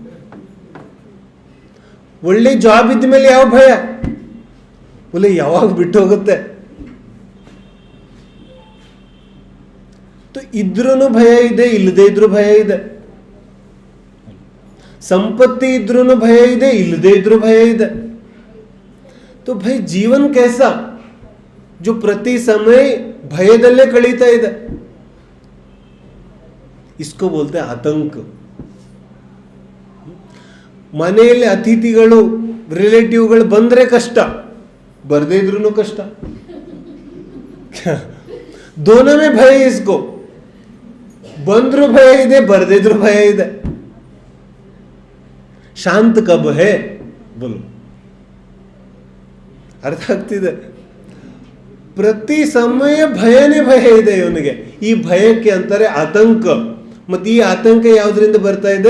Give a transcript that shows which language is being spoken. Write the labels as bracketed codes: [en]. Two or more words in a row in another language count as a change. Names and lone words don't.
[kn] ಒಳ್ಳೆ ಜಾಬ್ ಇದ್ದ ಮೇಲೆ ಯಾವ ಭಯ? ಒಳ್ಳೆ ಯಾವಾಗ ಬಿಟ್ಟು ಹೋಗುತ್ತೆ. ಇದ್ರೂ ಭಯ ಇದೆ, ಇಲ್ಲದೆ ಇದ್ರೂ ಭಯ ಇದೆ. ಸಂಪತ್ತಿ ಇದ್ರೂ ಭಯ ಇದೆ, ಇಲ್ಲದೆ ಇದ್ರೂ ಭಯ ಇದೆ. [hi] तो भाई जीवन कैसा जो प्रति समय [kn] ಭಯದಲ್ಲೇ ಕಳೀತಾ ಇದೆ? [hi] इसको बोलते हैं आतंक. [kn] ಮನೆಯಲ್ಲಿ ಅತಿಥಿಗಳು, ರಿಲೇಟಿವ್ಗಳು ಬಂದ್ರೆ ಕಷ್ಟ, ಬರದೇ ಇದ್ರೂ ಕಷ್ಟ. [hi] दोनों में भय है इसको. [kn] ಬಂದ್ರು ಭಯ ಇದೆ, ಬರದೇ ಇದ್ರೂ ಭಯ ಇದೆ. [hi] शांत कब है बोलो? [kn] ಅರ್ಥ ಆಗ್ತಿದೆ? ಪ್ರತಿ ಸಮಯ ಭಯನೇ ಭಯ ಇದೆ ಇವನಿಗೆ. ಈ ಭಯಕ್ಕೆ ಅಂತಾರೆ ಆತಂಕ. ಮತ್ತೆ ಈ ಆತಂಕ ಯಾವುದರಿಂದ ಬರ್ತಾ ಇದೆ?